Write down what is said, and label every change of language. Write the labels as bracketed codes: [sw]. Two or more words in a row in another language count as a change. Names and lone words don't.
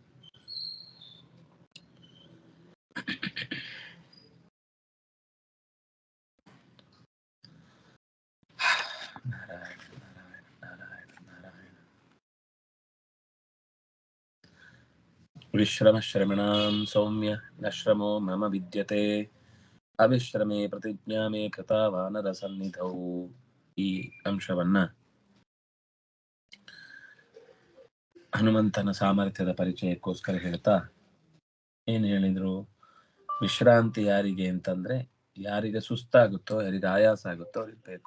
[sa] नारायण नारायण नारायण नारायण विश्रमश्रमणां सौम्य न श्रमो मम विद्यते ಅವಿಶ್ರಮೇ ಪ್ರತಿಜ್ಞಾ ಮೇ ಕೃತ ವಾನರ ಸನ್ನಿಧೌ. [kn] ಈ ಅಂಶವನ್ನ ಹನುಮಂತನ ಸಾಮರ್ಥ್ಯದ ಪರಿಚಯಕ್ಕೋಸ್ಕರ ಹೇಳ್ತಾ ಏನ್ ಹೇಳಿದ್ರು, ವಿಶ್ರಾಂತಿ ಯಾರಿಗೆ ಅಂತಂದ್ರೆ ಯಾರಿಗೆ ಸುಸ್ತಾಗುತ್ತೋ, ಯಾರಿಗೆ ಆಯಾಸ ಆಗುತ್ತೋ ಅವ್ರಿಗೆ ಬೇಕು.